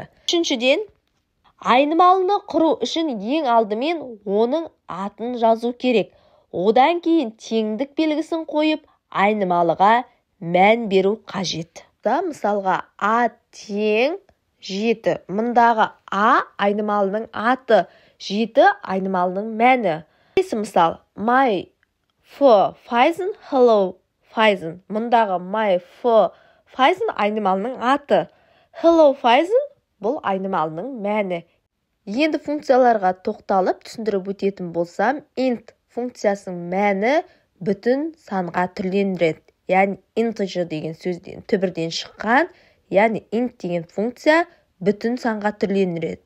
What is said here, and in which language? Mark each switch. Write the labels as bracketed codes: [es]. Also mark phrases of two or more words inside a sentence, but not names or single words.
[kk] Үшіншіден, айнымалыны құру үшін ең алдымен оның атын жазу керек. Одан кейін теңдік белгісін қойып, айнымалыға мән беру қажет. Мысалға, A тең 7. Мұндағы A айнымалының аты, 7 айнымалының мәні. Мысал, [en] my for Python, hello Python. [kk] Мұндағы [en] my for Python [kk] айнымалының аты. [en] Hello Python [kk] бұл айнымалының мәні. Енді функцияларға тоқталып түсіндіріп өтетін болсам, int функциясының мәні бүтін санға түрлендіреді. Яғни integer деген сөзден түбірден шыққан, яғни int деген функция бүтін санға түрлендіреді.